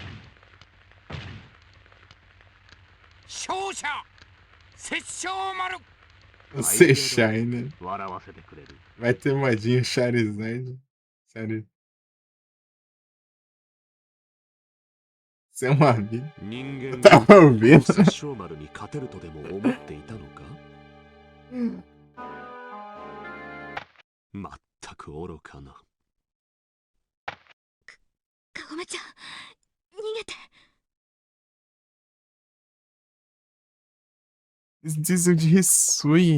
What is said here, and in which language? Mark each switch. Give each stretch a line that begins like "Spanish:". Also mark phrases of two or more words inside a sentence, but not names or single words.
Japanese: 勝者殺生丸
Portuguese: Você Shine. Vai ter modinho Charizard. Sério. Você é um amigo. Eu tava ouvindo.
Japanese: 殺生丸に勝てるとでも思っていたのかまったく愚かな。かごめちゃん、逃げて。
Portuguese: Diz o de Hisui.